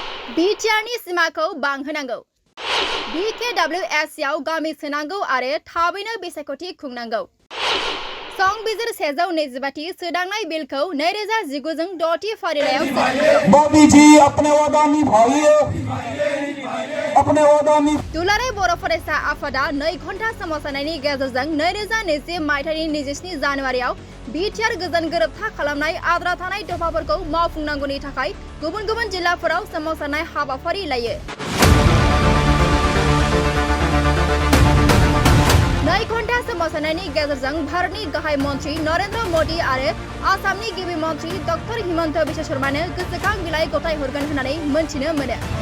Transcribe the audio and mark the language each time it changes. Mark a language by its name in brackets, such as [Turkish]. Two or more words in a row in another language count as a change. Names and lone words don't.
[Bodo] बिटिआरनि सिमाखौ बांहोनांगौ BKWS आव गामि सोनांगौ आरो थाबैनो बिसायख'थि खुंनांगौ संबिजिर 125 सोदांनाय बिलखौ 2019 जों 6थि फारिलाइयाव सोनांगौ [Hindi] मोदी जी अपने वादा निभाइए अपने वादा [Bodo] दुलाराय बर' फरायसा आफादा 2 घन्टा सोमावसारनायनि गेजेरजों 2020 मायथाइनि 27 जानुवारियाव बिटिआर गोजोन गोरोबथा खालामनाय आद्रा थानाय दफाफोरखौ मावफुंनांगौनि थाखाय गुबुन गुबुन जिल्लाफोराव सोमावसारनाय हाबाफारि लायो 2 घन्टा सोमावसारनायनि गेजेरजों भारतनि गाहाय मन्त्री नरेन्द्र मोदी आरो आसामनि गिबि मन्त्री डक्टर हिमन्त बिश्व शर्मानो गोसोखां बिलाइ गथायहरगोन होननानै मोनथिनो मोनो